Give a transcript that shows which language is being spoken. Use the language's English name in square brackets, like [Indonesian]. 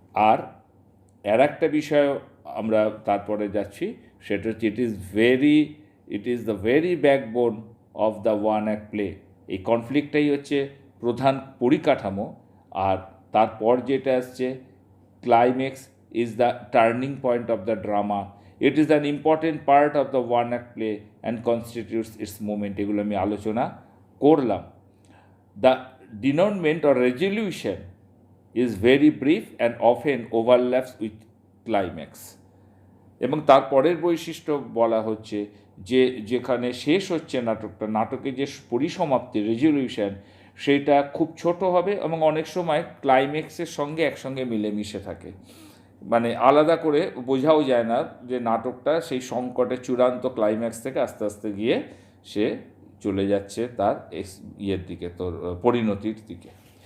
[Bangla] আর একটা বিষয় আমরা তারপরে যাচ্ছি, সেটা হচ্ছে [English] It is the very backbone of the one act play. [Bangla] এই কনফ্লিক্টটাই হচ্ছে প্রধান পরিকাঠামো, আর তারপর যেটা আসছে [English] Climax is the turning point of the drama. It is an important part of the one act play and constitutes its movement. [Bangla] এগুলো আমি আলোচনা করলাম। [English] The denouement or resolution is very brief and often overlaps with climax। [Bangla] এবং তারপরের বৈশিষ্ট্য বলা হচ্ছে যে যেখানে শেষ হচ্ছে নাটকের যে পরিসমাপ্তি, রেজলিউশন, সেটা খুব ছোট হবে এবং অনেক সময় ক্লাইম্যাক্সের সঙ্গে একসঙ্গে মিলেমিশে থাকে। মানে আলাদা করে বোঝাও যায় না যে নাটকটা সেই সংকটের চূড়ান্ত ক্লাইম্যাক্স থেকে আস্তে আস্তে গিয়ে সে চলে যাচ্ছে তার ইয়ের দিকে, তোর পরিণতির দিকে।